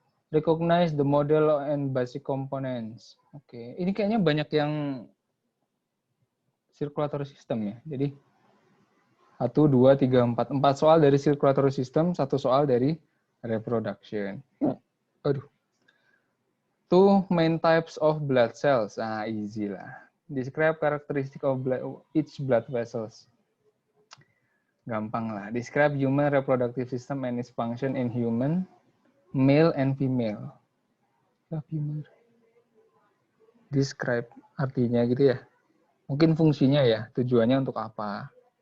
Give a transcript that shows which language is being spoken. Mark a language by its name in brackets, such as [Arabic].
[English] Recognize the model and basic components. [Indonesian] Oke, ini kayaknya banyak yang circulatory system ya. Jadi 1, 2, 3, 4 soal dari circulatory system, 1 soal dari reproduction. Aduh. [English] Two main types of blood cells. Ah, easy lah. Describe characteristic of each blood vessels. [Indonesian] Gampang lah. [English] Describe human reproductive system and its function in human, male and female. [Indonesian] Describe artinya gitu ya. Mungkin fungsinya ya, tujuannya untuk apa?